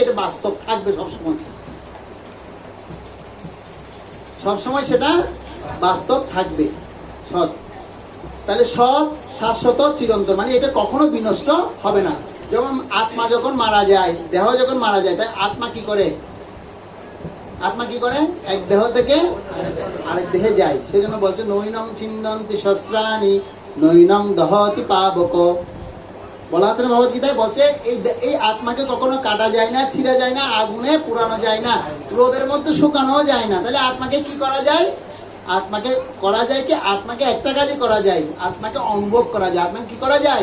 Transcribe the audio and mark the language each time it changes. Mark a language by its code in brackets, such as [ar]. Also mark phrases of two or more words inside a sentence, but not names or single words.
[bn] এটা বাস্তব থাকবে সবসময়, সবসময় সেটা বাস্তব থাকবে। সৎ। তাহলে সৎ, শাশ্বত, চিরন্তন মানে এটা কখনো বিনষ্ট হবে না। যেমন আত্মা যখন মারা যায়, দেহ যখন মারা যায়, তাই আত্মা কি করে? আত্মা কি করে? এক দেহ থেকে আরেক দেহে যায়। সেজন্য বলছে [sa] নৈনং ছিন্দন্তি শস্ত্রাণি নৈনং দহতি পাবক। [bn] বলা আছে না ভগবত গীতায়, বলছে এই আত্মাকে কখনো কাটা যায় না, ছিঁড়া যায় না, আগুনে পুরানো যায় না, রোদের মধ্যে শুকানো যায় না। তাহলে আত্মাকে কি করা যায়? আত্মাকে করা যায় কি? আত্মাকে একটা কাজই করা যায়, আত্মাকে অনুভব করা যায়। আত্মাকে কি করা যায়?